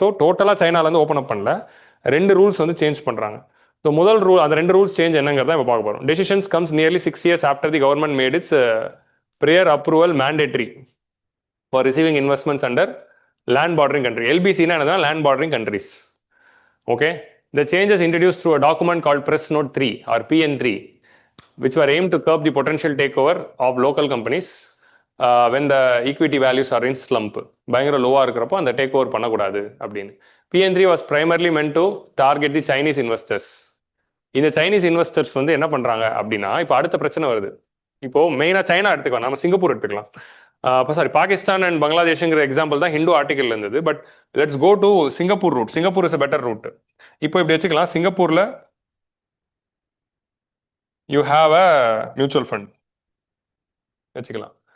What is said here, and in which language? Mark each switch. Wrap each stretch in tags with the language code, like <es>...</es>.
<ta>So டோட்டலாக சைனாலேருந்து open up பண்ணல, 2 rules வந்து சேஞ்ச் பண்ணுறாங்க. ஸோ முதல் ரூல், அந்த 2 ரூல்ஸ் சேஞ்ச் என்னங்கிறத இப்போ பார்க்க போகிறோம்.</ta> <en>Decisions comes nearly 6 years after the government made its prior approval mandatory for receiving investments under land bordering country.</en> <ta>எல்பிசினா என்னதுன்னா land bordering countries.</ta> <en>Okay, the changes introduced through a document called Press Note 3 or PN3, which were aimed to curb the potential takeover of local companies when the equity values are in slump.</en> <ta>பயங்கர லோவாக இருக்கிறப்போ அந்த take over பண்ணக்கூடாது அப்படின்னு.</ta> <en>PN3 was primarily meant to target the Chinese investors.</en> <ta>இந்த Chinese investors வந்து என்ன பண்ணுறாங்க அப்படின்னா, இப்போ அடுத்த பிரச்சனை வருது. இப்போ மெயினாக சைனா எடுத்துக்கலாம், நம்ம சிங்கப்பூர் எடுத்துக்கலாம். இப்போ சாரி, பாகிஸ்தான் அண்ட் பங்களாதேஷுங்கிற எக்ஸாம்பிள் தான் ஹிந்து ஆர்டிகல் இருந்தது.</ta> <en>But let's go to Singapore route. Singapore is a better route.</en> <ta>இப்போ இப்படி வச்சுக்கலாம், சிங்கப்பூரில்</ta> <en>you have a mutual fund</en> <ta>வச்சுக்கலாம்.</ta>